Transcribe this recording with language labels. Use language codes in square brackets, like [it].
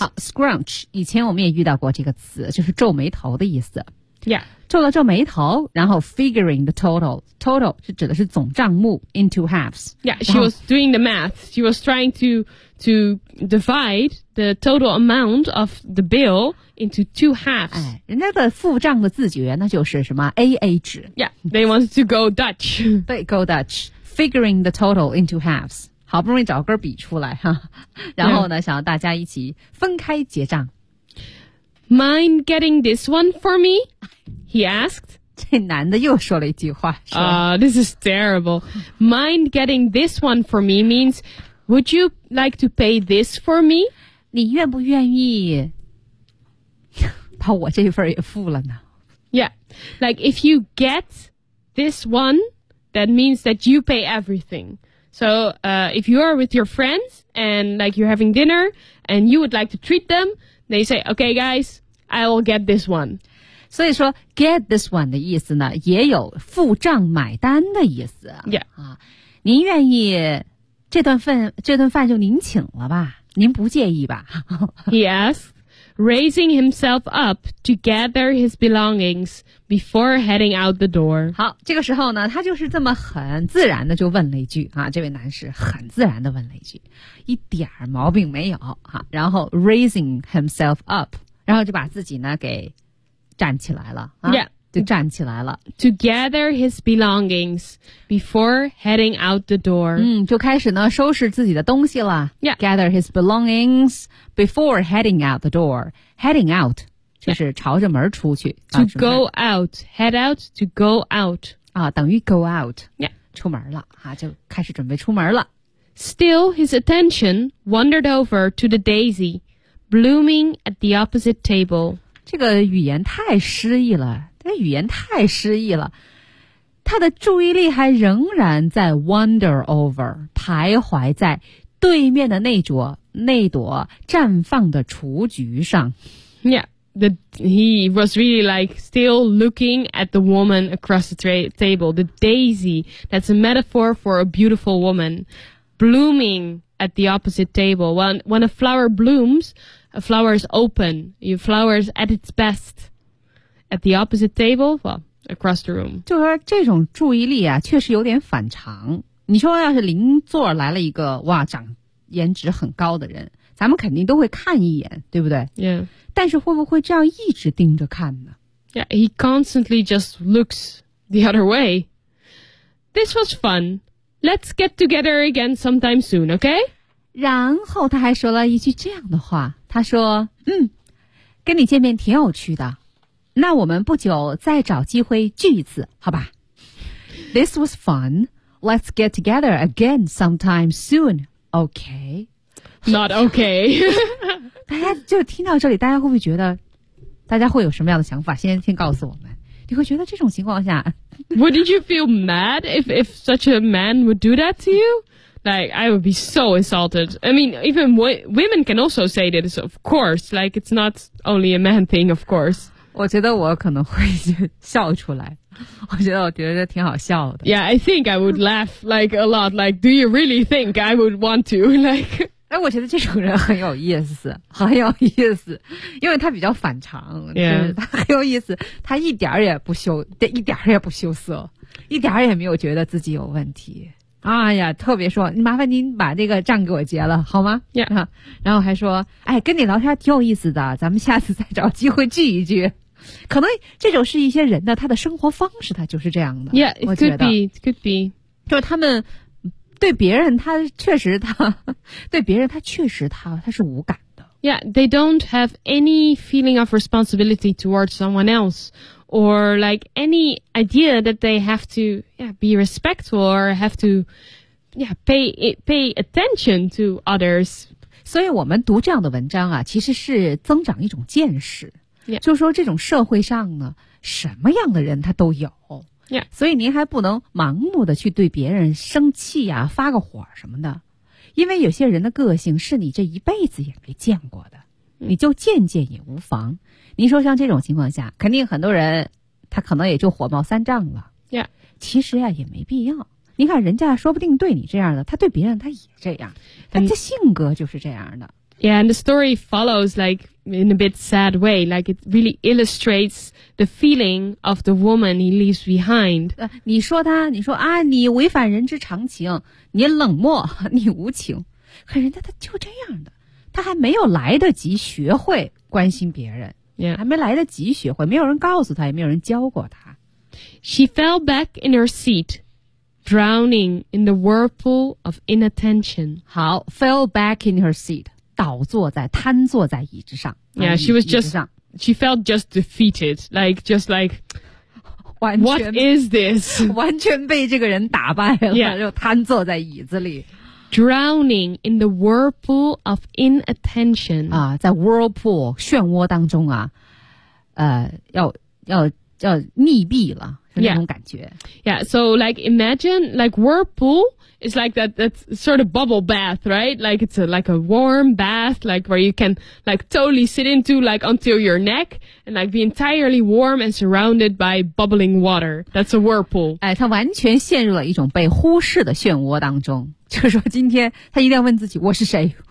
[zh] 好 ,scrunch, 以前我们也遇到过这个词，就是皱眉头的意思。 [en] Yeah. [zh] 皱了皱眉头，然后 [en] figuring the total. Total [zh] 是指的是总账目 [en] into halves. Yeah, she was doing the math. She was trying to divide the total amount of the bill into two halves. [zh] 哎，人家的付账的自觉那就是什么 AA 制。 [en] Yeah, they wanted to go Dutch. [zh] 对 [en] ,go Dutch. Figuring the total into halves. [zh] 好不容易找根笔出来哈。然后呢、 [en] yeah. [zh] 想要大家一起分开结账。 [en] Mind getting this one for me? He asked, [zh] 这男的又说了一句话，说 [en] This is terrible. Mind getting this one for me means, would you like to pay this for me? [zh] 你愿不愿意把我这份也付了呢？ [en] Yeah, like if you get this one, that means that you pay everything. So, if you are with your friends and like you're having dinner and you would like to treat them, they say, okay, guys, I will get this one. [zh] 所以说 [en] get this one [zh] 的意思呢，也有付账买单的意思。 [en] Yeah. [zh] 啊，您愿意这顿饭就您请了吧，您不介意吧。 [en] Yes. Raising himself up to gather his belongings before heading out the door. [zh] 好，这个时候呢，他就是这么很自然的就问了一句啊，这位男士很自然的问了一句，一点毛病没有啊。然后 [en] raising himself up， [zh] 然后就把自己呢给站起来了啊， [en] yeah. [zh] 就站起来了。 [en] To gather his belongings before heading out the door. [zh] 嗯，就开始呢收拾自己的东西了。 [en] Yeah. Gather his belongings before heading out the door. Heading out [zh] 就是朝着门出去。 [en] Yeah. To go out, head out to go out. [zh] 啊，等于 [en] go out. Yeah. [zh] 出门了啊，就开始准备出门了。 [en] Still, his attention wandered over to the daisy blooming at the opposite table. [zh] 这个语言太诗意了，这个语言太诗意了，他的注意力还仍然在 [en] wander over， [zh] 徘徊在对面的那朵绽放的雏菊上。 [en] Yeah, he was really like still looking at the woman across the table, the daisy, that's a metaphor for a beautiful woman, blooming at the opposite table. When a flower blooms,A flower is open. A flower is at its best. At the opposite table, well, across the room. [zh] 就说这种注意力啊，确实有点反常。你说要是邻座来了一个，哇，长颜值很高的人，咱们肯定都会看一眼，对不对？ [en] Yeah. [zh] 但是会不会这样一直盯着看呢？ [en] Yeah, he constantly just looks the other way. This was fun. Let's get together again sometime soon, okay? [zh] 然后他还说了一句这样的话。他说嗯，跟你见面挺有趣的，那我们不久再找机会聚一次好吧。 [en] This was fun. Let's get together again sometime soon. OK. Not OK. [zh] 大家就听到这里，大家会不会觉得，大家会有什么样的想法，先告诉我们。你会觉得这种情况下 [en] Wouldn't you feel mad if such a man would do that to you? Like, I would be so insulted. I mean, even women can also say this, of course. Like, it's not only a man thing, of course. [zh] 我觉得我可能会笑出来。我觉得挺好笑的。 [en] Yeah, I think I would laugh, like, a lot. Like, do you really think I would want to? Like, [zh] 哎，我觉得这种人很有意思，很有意思，因为他比较反常。 [en] Yeah. [zh] 就是他很有意思，他一点儿也不羞，一点儿也不羞涩，一点儿也没有觉得自己有问题。哎呀，特别说，麻烦您把那个账给我结了，好吗？ [en] Yeah. [zh] 啊，然后还说，哎，跟你聊天挺有意思的，咱们下次再找机会聚一聚。可能这种是一些人的他的生活方式，他就是这样的。 [en] Yeah, it could be, it could be. [zh] 就是他们对别人，他是无感的。 [en] Yeah, they don't have any feeling of responsibility towards someone else. Or like any idea that they have to yeah, be respectful or have to yeah, pay attention to others. [zh] 所以我们读这样的文章啊，其实是增长一种见识。 [en] Yeah. [zh] 就说这种社会上呢，什么样的人他都有。 [en] Yeah. [zh] 所以您还不能盲目的去对别人生气啊，发个火什么的。因为有些人的个性是你这一辈子也没见过的。你就见见也无妨。您说像这种情况下，肯定很多人他可能也就火冒三丈了。 Yeah. 其实呀，也没必要。你看人家说不定对你这样的，他对别人他也这样。他的性格就是这样的。 [en] Yeah, and the story follows like in a bit sad way, like it really illustrates the feeling of the woman he leaves behind. [zh] 你说你违反人之常情，你冷漠，你无情。可人家他就这样的。他还没有来得及学会关心别人、 [en] yeah. [zh] 还没来得及学会，没有人告诉他，也没有人教过他。 [en] She fell back in her seat, drowning in the whirlpool of inattention. [zh] 好， [en] fell back in her seat, [zh] 倒坐在，瘫坐在椅子上。 [en] Yeah, she felt just defeated, like, just like, [zh] 完全 [en] What is this? [zh] 完全被这个人打败了、 [en] yeah. [zh] 就瘫坐在椅子里 [en] Drowning in the whirlpool of inattention [zh] 啊，在 whirlpool 漩涡当中啊，要溺毙了 [en] Yeah. [zh] 那种感觉 [en] Yeah, so like imagine like whirlpool is like that sort of bubble bath, right? Like it's like a warm bath, like where you can like totally sit into like until your neck and like be entirely warm and surrounded by bubbling water. That's a whirlpool. [zh] 哎，他完全陷入了一种被忽视的漩涡当中，就是说今天他一定要问自己，我是谁？